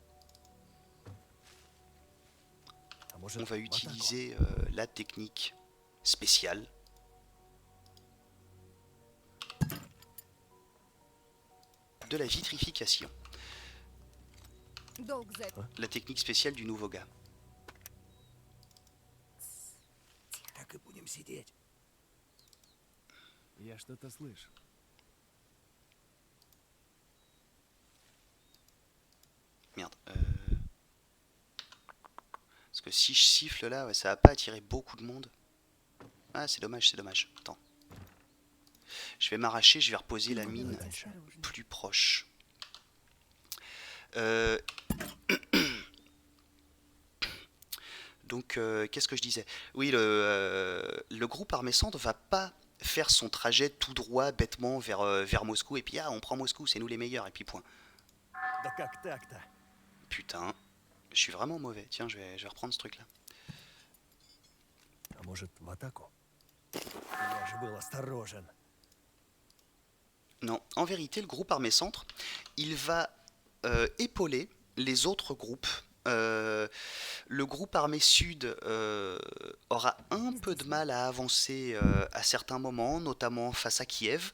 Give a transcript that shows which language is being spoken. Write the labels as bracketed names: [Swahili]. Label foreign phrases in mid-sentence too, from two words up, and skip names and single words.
[French] On va utiliser la technique spéciale. De la vitrification. La technique spéciale du nouveau gars. [Russian] Так и будем сидеть. Я что-то слышу. [French] Merde. Parce que si je siffle là, ouais, ça va pas attirer beaucoup de monde. Ah, c'est dommage, c'est dommage. Attends. Je vais m'arracher, je vais reposer la mine plus proche. Donc, qu'est-ce que je disais ? Oui, le groupe armé centre va pas faire son trajet tout droit, bêtement, vers Moscou, et puis, on prend Moscou, c'est nous les meilleurs, et puis point. [Russian] Да как так-то? [French] Putain, je suis vraiment mauvais. Tiens, je vais reprendre ce truc-là. [Russian] А может, в атаку? Я же был осторожен. [French] Non, en vérité, le groupe armé centre, il va épauler les autres groupes. Le groupe armé sud aura un peu de mal à avancer à certains moments, notamment face à Kiev.